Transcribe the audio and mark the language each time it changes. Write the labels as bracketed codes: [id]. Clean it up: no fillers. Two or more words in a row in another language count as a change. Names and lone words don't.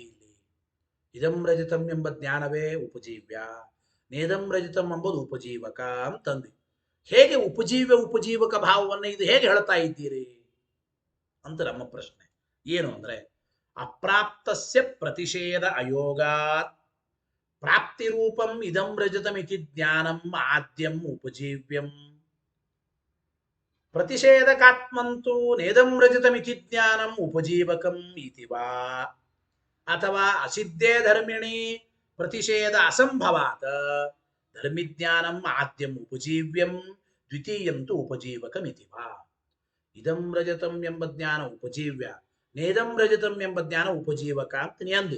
[kn] ಇಲ್ಲಿ [sa] ಇದಂ ರಜತಂ [kn] ಎಂಬ ಜ್ಞಾನವೇ ಉಪಜೀವ್ಯ, [sa] ನೇದಂ ರಜತಂ [kn] ಎಂಬುದು ಉಪಜೀವಕ ಅಂತಂದಿ. ಹೇಗೆ ಉಪಜೀವ್ಯ ಉಪಜೀವಕ ಭಾವವನ್ನು ಇದು ಹೇಗೆ ಹೇಳ್ತಾ ಇದ್ದೀರಿ ಅಂತ ನಮ್ಮ ಪ್ರಶ್ನೆ. ಏನು ಅಂದ್ರೆ, [sa] ಅಪ್ರಾಪ್ತಸ್ಯ ಪ್ರತಿಷೇಧ ಅಯೋಗಾತ್ ಪ್ರಾಪ್ತಿರೂಪಂ ಇದಂ ರಜತಮಿತಿ ಜ್ಞಾನಂ ಆದ್ಯಂ ಉಪಜೀವ್ಯಂ, ಪ್ರತಿಷೇಧಕಾತ್ಮಂತೂ ನೇದಂ ರಜತಮಿತಿ ಜ್ಞಾನಂ ಉಪಜೀವಕಂ ಇತಿ ವಾ, ಅಥವಾ ಅಸಿದ್ಧೇ ಧರ್ಮಿಣಿ ಪ್ರತಿಷೇಧ ಅಸಂಭವಾತ ಧರ್ಮಿಜ್ಞಾನಂ ಆದ್ಯಂ ಉಪಜೀವ್ಯಂ ದ್ವಿತೀಯಂತು ಉಪಜೀವಕಮಿತಿ ವಾ. ಇದಂ ರಜತಂ [kn] ಎಂಬ ಜ್ಞಾನ ಉಪಜೀವ್ಯ, [sa] ನೇದಂ ರಜತಂ [kn] ಎಂಬ ಜ್ಞಾನ ಉಪಜೀವಕ ಅಂತ ನೀ ಅಂದಿ.